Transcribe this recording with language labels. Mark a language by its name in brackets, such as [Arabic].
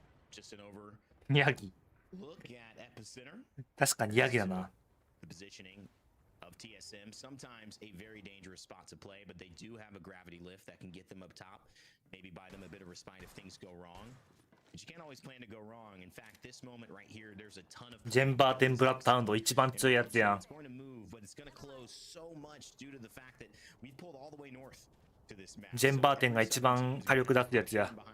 [English] Just an over look at epicenter. [Japanese] 確かにヤギだな。 [English] The positioning of TSM, sometimes a very dangerous spot to play, but they do have a gravity lift that can get them up top, maybe buy them a bit of respite if things go wrong. But you can't always plan to go wrong. In fact, this moment right here, there's a ton of [Japanese] ジェンバーテンブラッドタウンド一番強いやつやん。 [English] It's going to move, but it's going to close so much due to the fact that we've pulled all the way north. [Japanese] ジェンバーテンが一番火力出すやつや。